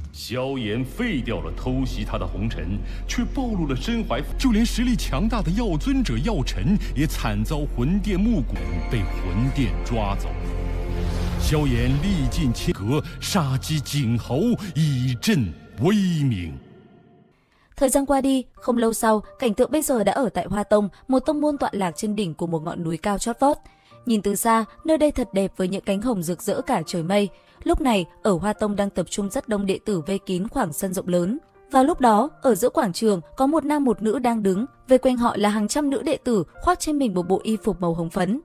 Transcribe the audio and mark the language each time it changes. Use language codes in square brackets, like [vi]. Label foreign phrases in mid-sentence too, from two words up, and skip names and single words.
[zh] 萧炎废掉了偷袭他的红尘，却暴露了身怀，就连实力强大的药尊者药尘也惨遭魂殿目骨，被魂殿抓走。萧炎历尽千格，杀鸡儆猴，以振威名。 [vi] Thời gian qua đi, không lâu sau, cảnh tượng bây giờ đã ở tại Hoa Tông, một tông môn tọa lạc trên đỉnh của một ngọn núi cao chót vót. Nhìn từ xa, nơi đây thật đẹp với những cánh hồng rực rỡ cả trời mây. Lúc này, ở Hoa Tông đang tập trung rất đông đệ tử vây kín khoảng sân rộng lớn. Vào lúc đó, ở giữa quảng trường, có một nam một nữ đang đứng, vây quanh họ là hàng trăm nữ đệ tử khoác trên mình một bộ y phục màu hồng phấn.